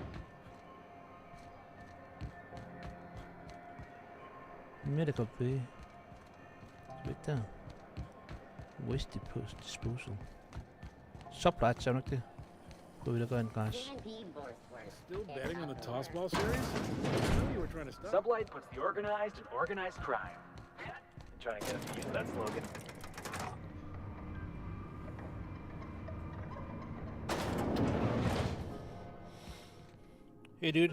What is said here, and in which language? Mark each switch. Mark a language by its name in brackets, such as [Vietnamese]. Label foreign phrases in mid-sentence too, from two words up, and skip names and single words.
[English] Medical Bay. [Danish] Lidt der. [English] Waste disposal. [Danish] Sublight, ser du ikke det? Prøv lige at gøre en græs. [English] Still betting on the tossball series? I knew you were trying to stop. Sublight puts the organized in organized crime. Trying to get us to use that slogan. Hey, dude.